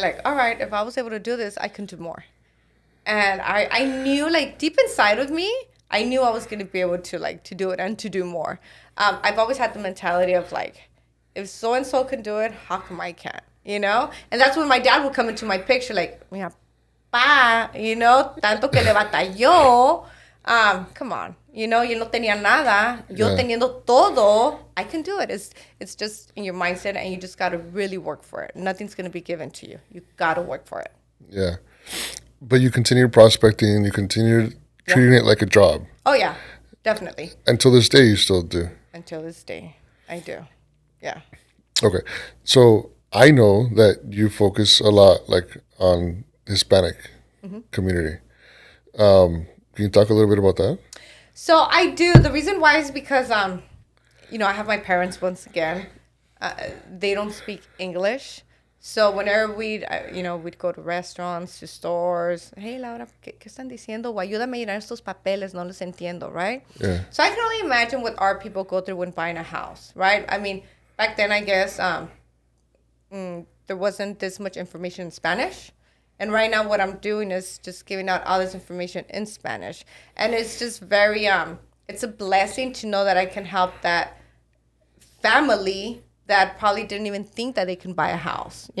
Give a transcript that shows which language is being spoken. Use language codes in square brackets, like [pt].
[en] Like, all right, if I was able to do this, I can do more. And I knew, like, deep inside of me, I knew I was going to be able to, like, to do it and to do more. I've always had the mentality of, like, if so and so can do it, how come I can't? You know? And that's when my dad would come into my picture, like, mira, pa, you know, [es] tanto que le batalló. [en] Come on, you know, [es] yo no tenía nada. Yo [en] Yeah. [es] teniendo todo, [en] I can do it. It's just in your mindset, and you just got to really work for it. Nothing's going to be given to you. You got to work for it. yeah. But you continued prospecting, you continued treating it like a job. Oh, yeah, definitely. Until this day you still do. Until this day, I do. Yeah. Okay. So I know that you focus a lot like on Hispanic community. Can you talk a little bit about that? So I do. The reason why is because, you know, I have my parents once again. They don't speak English. So whenever we'd go to restaurants, to stores. [es] Hey, Laura, ¿qué están diciendo? O ayúdame a llenar estos papeles, no los entiendo, right? [en] Yeah. So I can only imagine what our people go through when buying a house, right? I mean, back then, I guess there wasn't this much information in Spanish. And right now, what I'm doing is just giving out all this information in Spanish. And it's just very, it's a blessing to know that I can help that family that probably didn't even think that they can buy a house.